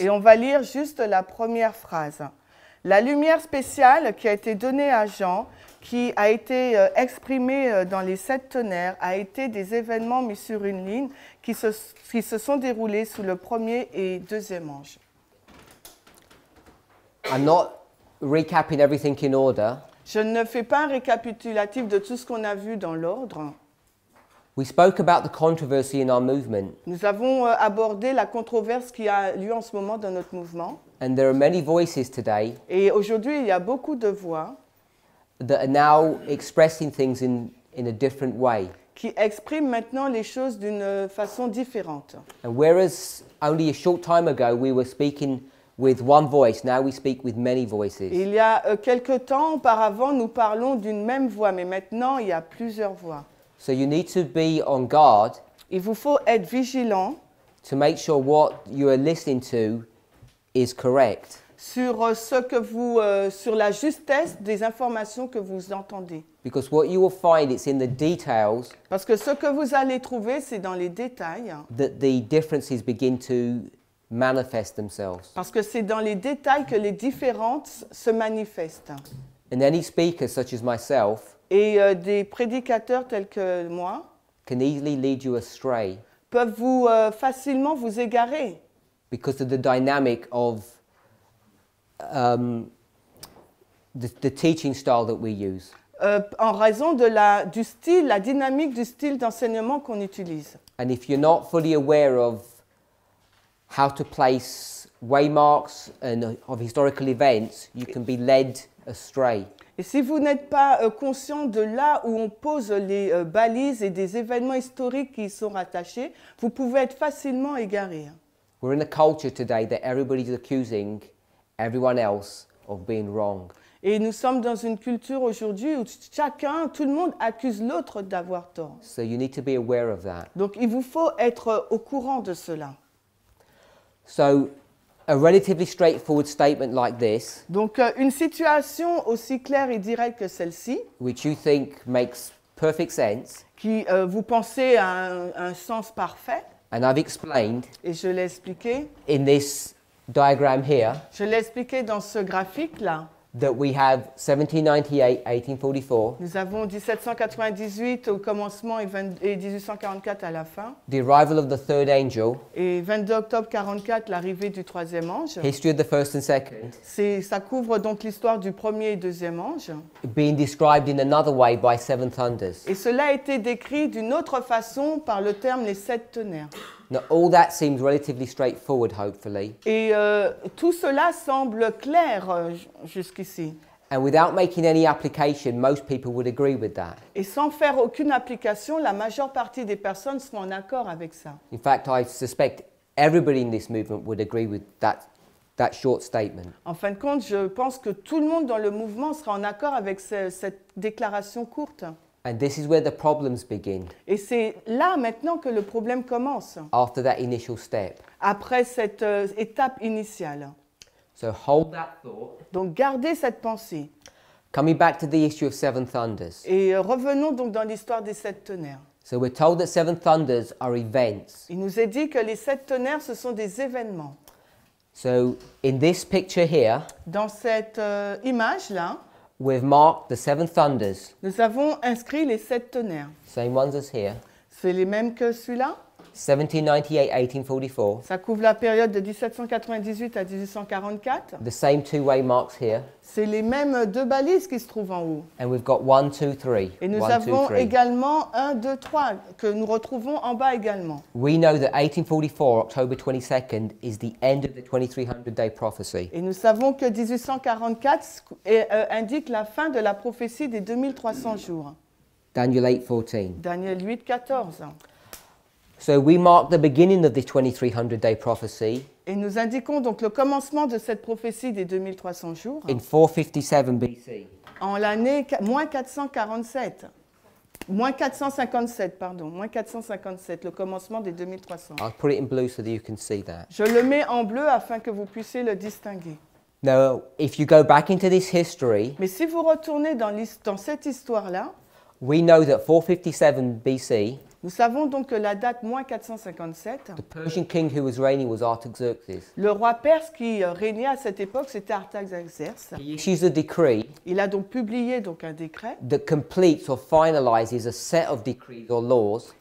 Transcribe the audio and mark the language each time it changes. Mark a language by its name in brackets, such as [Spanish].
[French] Et on va lire juste la première phrase. La lumière spéciale qui a été donnée à Jean, qui a été exprimée dans les 7 tonnerres, a été des événements mis sur une ligne qui se sont déroulés sous le premier et deuxième ange. [English] I'm not recapping everything in order. [French] Je ne fais pas un récapitulatif de tout ce qu'on a vu dans l'ordre. [English] We spoke about the controversy in our movement, [French] Nous avons abordé la controverse qui a lieu en ce moment dans notre mouvement. [English] and there are many voices today [French] Et aujourd'hui, il y a beaucoup de voix [English] that are now expressing things in a different way. [French] qui expriment maintenant les choses d'une façon différente. [English] And whereas only a short time ago we were speaking with one voice, now we speak with many voices. [French] Et il y a quelque temps auparavant, nous parlons d'une même voix, mais maintenant, il y a plusieurs voix. [English] So you need to be on guard [French] Il vous faut être vigilant [English] to make sure what you are listening to is correct. [French] sur sur la justesse des informations que vous entendez. [English] Because what you will find, it's in the details [French] Parce que ce que vous allez trouver, c'est dans les détails. [English] that the differences begin to manifest themselves. [French] Parce que c'est dans les détails que les différences se manifestent. [English] And any speaker such as myself [French] Et des prédicateurs tels que moi [English] can easily lead you astray [French] peuvent facilement vous égarer [English] because of the dynamic of the teaching style that we use. [French] en raison de du style, la dynamique du style d'enseignement qu'on utilise. [English] And if you're not fully aware of how to place waymarks and of historical events, you can be led astray. [French] Et si vous n'êtes pas conscient de là où on pose les balises et des événements historiques qui y sont rattachés, vous pouvez être facilement égaré. [English] We're in a culture today that everybody's accusing everyone else of being wrong. [French] Et nous sommes dans une culture aujourd'hui où tout le monde accuse l'autre d'avoir tort. [English] So you need to be aware of that. [French] Donc il vous faut être au courant de cela. [English] So a relatively straightforward statement like this, [French] Donc une situation aussi claire et directe que celle-ci, [English] which you think makes perfect sense, [French] qui vous pensez a un sens parfait, [English] and I've explained [French] et je l'ai expliqué, [English] in this diagram here [French] dans ce graphique-là. [English] that we have 1798, 1844, [French] Nous avons 1798 au commencement et 1844 à la fin. [English] the arrival of the third angel, [French] Et 22 octobre 44, l'arrivée du troisième ange. [English] history of the first and second, [French] Ça couvre donc l'histoire du premier et deuxième ange. [English] being described in another way by seven thunders. [French] Et cela a été décrit d'une autre façon par le terme les sept tonnerres. [English] Now, all that seems relatively straightforward, hopefully, [French] Et tout cela semble clair jusqu'ici. [English] and without making any application, most people would agree with that. [French] Et sans faire aucune application, la majeure partie des personnes sont en accord avec ça. [English] In fact, I suspect everybody in this movement would agree with that short statement. [French] En fin de compte, je pense que tout le monde dans le mouvement sera en accord avec cette déclaration courte. [English] And this is where the problems begin, [French] Et c'est là maintenant que le problème commence, [English] after that initial step. [French] après cette étape initiale. [English] So hold that thought. [French] Donc gardez cette pensée. [English] Coming back to the issue of seven thunders. [French] Et revenons donc dans l'histoire des sept tonnerres. [English] So we're told that seven thunders are events. [French] Il nous est dit que les sept tonnerres, ce sont des événements. [English] So in this picture here, [French] Dans cette image-là, [English] we've marked the seven thunders, [French] nous avons inscrit les sept tonnerres. [English] same ones as here, [French] C'est les mêmes que celui-là. [English] 1798, 1844, [French] Ça couvre la période de 1798 à 1844. [English] the same two-way marks here, [French] C'est les mêmes deux balises qui se trouvent en haut. [English] and we've got 1, 2, 3. [French] Et nous [English] 1, 2, [French] avons [English] 3. [French] également 1, 2, 3 que nous retrouvons en bas également. [English] We know that 1844, October 22nd, is the end of the 2300-day prophecy. [French] Et nous savons que 1844 indique la fin de la prophétie des 2300 jours. [English] Daniel 8:14. [French] Daniel 8, 14. [English] So we mark the beginning of this 2300-day prophecy [French] Et nous indiquons donc le commencement de cette prophétie des 2300 jours [English] in 457 BC. [French] en l'année moins 447. Moins 457, pardon. Moins 457, le commencement des 2300. [English] I'll put it in blue so that you can see that. [French] Je le mets en bleu afin que vous puissiez le distinguer. [English] Now, if you go back into this history, [French] Mais si vous retournez dans cette histoire-là, [English] we know that 457 BC, [French] nous savons donc que la date moins 457, [English] the Persian king who was reigning was Artaxerxes. [French] le roi perse qui régnait à cette époque, c'était Artaxerxès. [English] He issues a decree [French] Il a donc publié donc un décret [English] that completes or finalizes a set of decrees or laws